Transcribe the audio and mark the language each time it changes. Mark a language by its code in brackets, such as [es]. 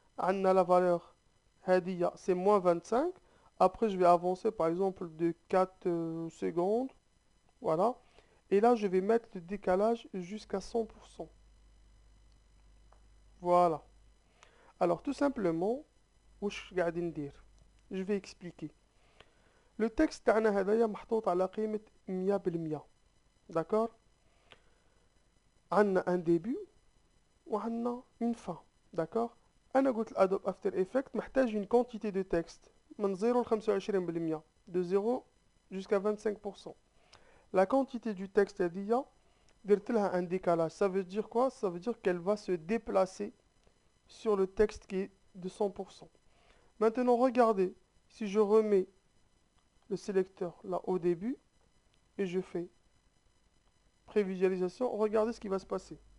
[fr] On a la valeur هادية, c'est moins 25. après je vais avancer par exemple de 4 secondes. voilà. et là je vais mettre le décalage jusqu'à 100%. voilà. alors tout simplement [ar] واش قاعدين ندير؟ [fr] je vais expliquer. le texte [ar] تاعنا هذايا محطوط على قيمة 100%. [fr] d'accord. [ar] عندنا [fr] un début [ar] وعندنا [fr] une fin. d'accord. [ar] انا قلت الادوب افتر افكت محتاج [fr] une quantité de texte من 0 ل 25%, de 0 jusqu'à 25%. la quantité du texte [ar] هذيا درت لها [fr] un décalage. ça veut dire quoi? ça veut dire qu'elle va se déplacer sur le texte qui est de 100%. maintenant regardez, si je remets le sélecteur là au début et je fais prévisualisation, regardez ce qui va se passer.